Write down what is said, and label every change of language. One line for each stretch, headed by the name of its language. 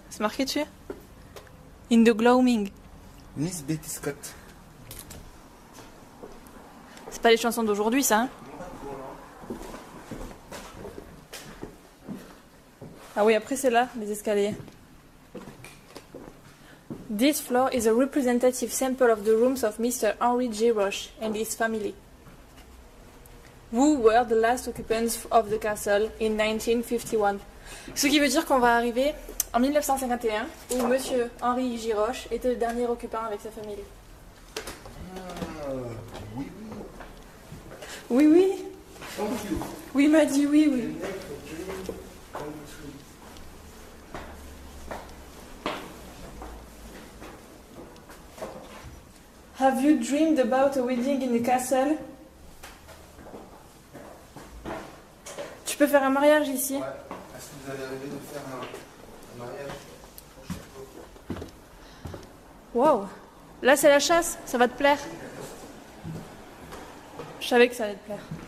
French: C'est marqué dessus? In the Gloaming. Miss Betty Scott. C'est pas les chansons d'aujourd'hui, ça, hein? Ah oui, après c'est là, les escaliers.
English: This floor is a representative sample of the rooms of Mr. Henry J. Roche and his family, who were the last occupants of the castle in 1951.
French: Ce qui veut dire qu'on va arriver en 1951, où Monsieur Henry J. Roche était le dernier occupant avec sa famille. Oui, oui. Oui, oui.
English: Thank you.
French: Oui, il m'a dit oui, oui.
English: Have you dreamed about a wedding in a castle?
French: Tu peux faire un mariage ici? Ouais. Est-ce que vous avez rêvé de faire un mariage? Wow. Là, c'est la chasse. Ça va te plaire. Je savais que ça allait te plaire.